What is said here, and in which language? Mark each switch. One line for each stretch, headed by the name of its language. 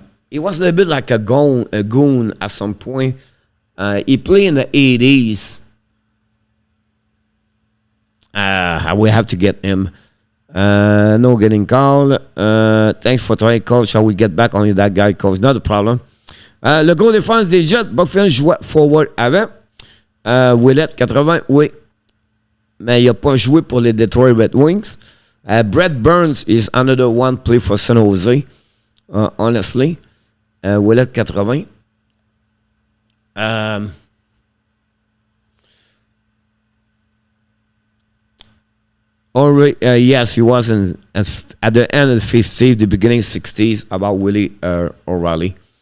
English: He was a little bit like a goon at some point. He played in the 80s. We have to get him. No getting called. Thanks for trying, coach. Shall we get back on that guy, coach? Not a problem.
French: Le gros défense des Jets, Buffin jouait forward avant. Willett, 80, oui. Mais il n'a pas joué pour les Detroit Red Wings.
English: Brett Burns is another one play for San Jose, honestly. Willett, 80. Yes, he was at the end of the 50s, the beginning 60s, about Willie O'Reilly.